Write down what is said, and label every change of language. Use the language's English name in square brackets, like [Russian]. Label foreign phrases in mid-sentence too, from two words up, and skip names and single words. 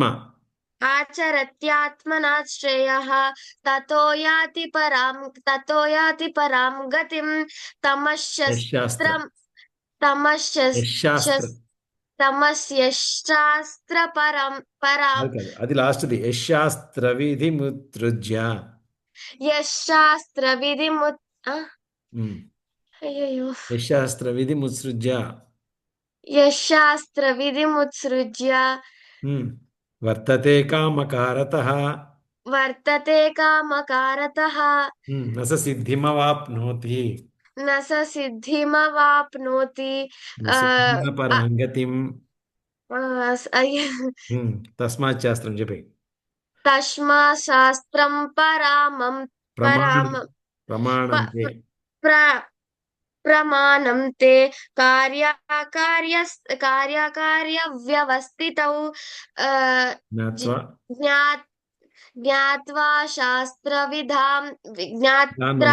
[Sanskrit] आचरत्यात्मना श्रेयः ततो याति परां गतिम् యశాస్త్ర तमश्शस्त्रम् तमश्शस् యశాస్త్ర तमस्यशास्त्र परा [Telugu] అది కాదు అది లాస్ట్ది [Sanskrit] యశాస్త్ర విధిముత్సృజ్య यशास्त्र विधिमुत् ఉమ్. [Telugu] अయ్యయ్యో [Sanskrit] యశాస్త్ర విధిముత్సృజ్య यशास्त्र विधिमुत्सृज्य వర్తతే కామకారతః वर्तते कामकारतः న స సిద్ధిమవాప్నోతి न स सिद्धिमवाप्नोति న సిద్ధిమ పరాంగతిం తస్మాత్ శాస్త్రం చెప్పి तस्मा शास्त्रं ప్రమాణం परामं ప్రమాణం प- తే प्र प्रमाणं ते कार्याकार्यव्यवस्थितौ अ, జ్ఞాత్వా जि- ज्ञा ज्ञात्वा शास्त्रविधां ज्ञात्रा